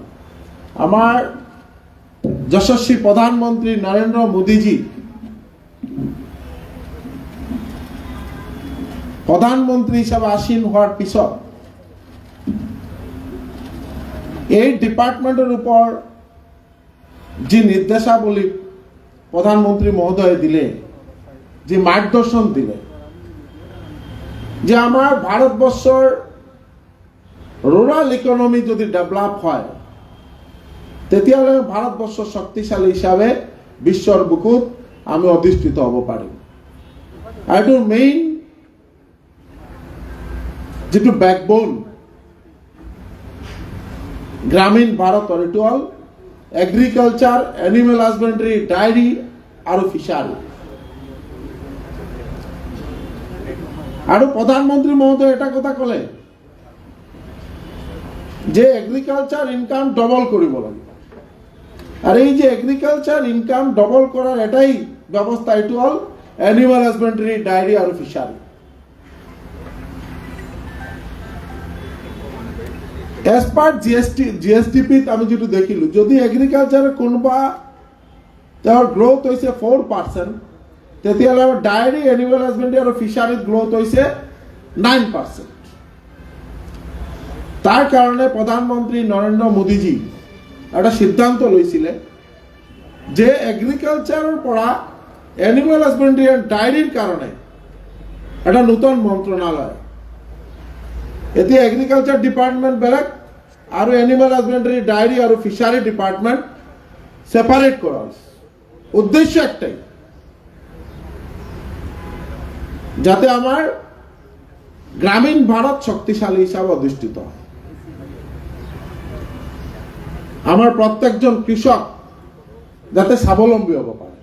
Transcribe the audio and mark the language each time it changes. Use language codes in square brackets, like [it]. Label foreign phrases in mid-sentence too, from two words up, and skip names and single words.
[as] আমাৰ যশস্বী প্ৰধানমন্ত্ৰী নৰেন্দ্ৰ মোদীজী প্ৰধানমন্ত্ৰী হিচাপে আসীন হোৱাৰ পিছত এই ডিপাৰ্টমেণ্টৰ ওপৰত যি নিৰ্দেশাৱলী প্ৰধানমন্ত্ৰী মহোদয়ে দিলে, যি মাৰ্গদৰ্শন দিলে, যে আমার ভারতবর্ষৰ [en] rural economy [as] যদি ডেভেলপ হয় তেতিয়াহ'লে ভাৰতবৰ্ষ শক্তিশালী হিচাপে বিশ্বৰ বুকুত আমি অধিষ্ঠিত হ'ব পাৰিম। আৰু মেইন যেটো বেকবোন গ্ৰামীণ ভাৰতৰ এইটো হ'ল এগ্ৰিকালচাৰ, [en] animal husbandry, [as] ডায়েৰী আৰু ফিচাৰী। আৰু প্ৰধানমন্ত্ৰী মহোদয় এটা কথা ক'লে যে [en] agriculture income [as] ডবল কৰিব লাগিব। [bn] আর এই যে [en] agriculture income [bn] ডবল করার এটাই ব্যবস্থা, এটো হল [en] animal husbandry, [bn] ডায়েরি আর ফিশারি। [en] as per GSDP [bn] আমি যেটা দেখিলো, যদি এগ্রিকালচারের কোনোবা তার গ্রোথ হয়েছে 4%, তেতিয়াহ'লে আমার ডায়েরি, [en] animal husbandry [bn] আর ফিশারিত গ্রোথ হয়েছে 9%। তার কারণে প্রধানমন্ত্রী নরেন্দ্র মোদীজি একটা সিদ্ধান্ত লৈছিলে যে এগ্রিকালচারের পৰা [en] animal husbandry and [bn] ডায়েরির কারণে একটা নতুন মন্ত্রণালয়, এতিয়া [en] agriculture department [bn] বেলেগ আর এনিমেল হাজবেন্ডারি, ডায়েরি আর [en] fishery department [bn] সেপারেট করা হয়েছে। উদ্দেশ্য একটাই, যাতে আমার গ্রামীণ ভারত শক্তিশালী হিসাবে অধিষ্ঠিত হয়, আমার প্রত্যেকজন কৃষক যাতে স্বাবলম্বী হব পারে।